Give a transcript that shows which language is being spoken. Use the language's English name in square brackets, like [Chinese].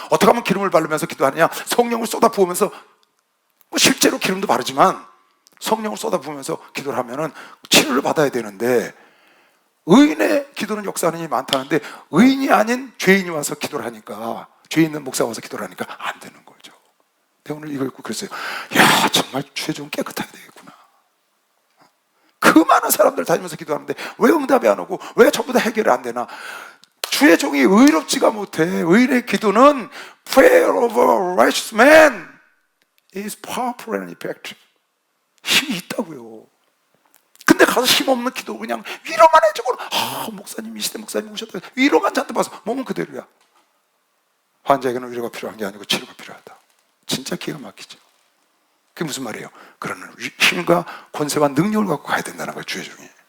[Korean] 어떻게 하면 기름을 바르면서 기도하느냐? 성령을 쏟아 부으면서, 실제로 기름도 바르지만 성령을 쏟아 부으면서 기도를 하면은 치료를 받아야 되는데, 의인의 기도는 역사하는 힘이 많다는데 의인이 아닌 죄인이 와서 기도를 하니까, 죄 있는 목사가 와서 기도를 하니까 안 되는 거죠. 내가 오늘 이거 읽고 그랬어요. 야, 정말 죄 좀 깨끗하게 되겠구나. 그 많은 사람들 다니면서 기도하는데 왜 응답이 안 오고 왜 전부 다 해결이 안 되나? 주의 종이 의롭지가 못해. 의인의 기도는 [English] prayer of a righteous man is powerful and effective. [Korean] 힘이 있다고요. 근데 가서 힘없는 기도 그냥 위로만 해주고, 목사님 이 시대 목사님 오셨다, 위로만 잔뜩 봐서 몸은 그대로야. 환자에게는 위로가 필요한 게 아니고 치료가 필요하다. 진짜 기가 막히죠. 그게 무슨 말이에요? 그런 힘과 권세와 능력을 갖고 가야 된다는 거예요, 주의 종이.